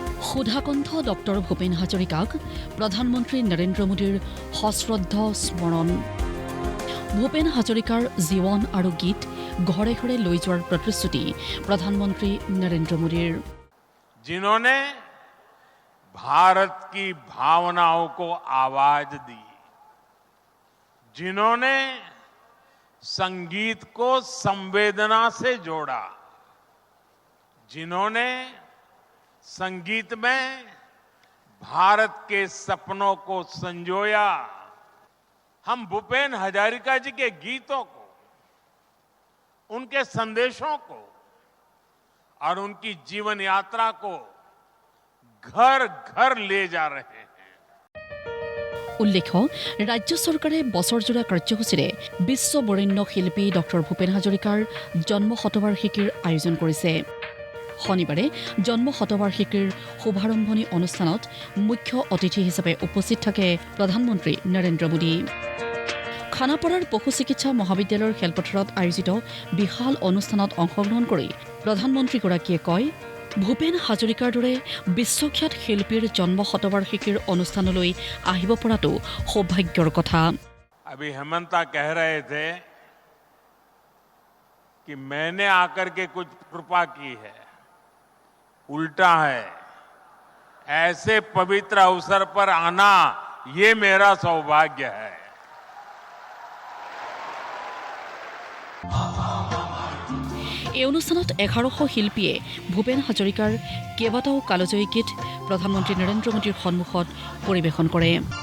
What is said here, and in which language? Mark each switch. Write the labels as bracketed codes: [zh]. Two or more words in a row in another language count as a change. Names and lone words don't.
[as] সুধাকণ্ঠ ডক্টৰ ভূপেন হাজৰিকাক প্ৰধানমন্ত্ৰী নৰেন্দ্ৰ মোদীৰ সশ্ৰদ্ধ স্মৰণ। ভূপেন হাজৰিকাৰ জীৱন আৰু গীত ঘৰে ঘৰে লৈ যোৱাৰ প্ৰতিশ্ৰুতি প্ৰধানমন্ত্ৰী নৰেন্দ্ৰ মোদীৰ। [hi] जिन्होंने भारत की भावनाओं को आवाज दी, जिन्होंने संगीत को संवेदना से जोड़ा, जिन्होंने संगीत में भारत के सपनों को संजोया, हम भूपेन हजारिका जी के गीतों को, उनके संदेशों को और उनकी जीवन यात्रा को घर घर ले जा रहे हैं। [as] উল্লেখ্য, ৰাজ্য চৰকাৰে বছৰজোৰা কাৰ্যসূচীৰে বিশ্ব বৰেণ্য শিল্পী ডক্টৰ ভূপেন হাজৰিকাৰ জন্ম শতবাৰ্ষিকীৰ আয়োজন কৰিছে। শনিবাৰে জন্ম শতবাৰ্ষিকীৰ শুভাৰম্ভণি অনুষ্ঠানত মুখ্য অতিথি হিচাপে উপস্থিত থাকে প্ৰধানমন্ত্ৰী নৰেন্দ্ৰ মোদী। খানাপাৰাৰ পশু চিকিৎসা মহাবিদ্যালয়ৰ খেলপথাৰত আয়োজিত বিশাল অনুষ্ঠানত অংশগ্ৰহণ কৰি প্ৰধানমন্ত্ৰীগৰাকীয়ে কয়, ভূপেন হাজৰিকাৰ দৰে বিশ্বখ্যাত শিল্পীৰ জন্ম শতবাৰ্ষিকীৰ অনুষ্ঠানলৈ আহিব পৰাটো সৌভাগ্যৰ কথা। [hi] अभी हेमंता कह रहे थे कि मैंने आकर के कुछ कृपा की है, उल्टा है। ऐसे पवित्र अवसर पर आना ये मेरा सौभाग्य है। [as] এই অনুষ্ঠানত 1100 শিল্পীয়ে ভূপেন হাজৰিকাৰ কেইবাটাও কালজয়ী গীত প্ৰধানমন্ত্ৰী নৰেন্দ্ৰ মোদীৰ সন্মুখত পৰিৱেশন কৰে।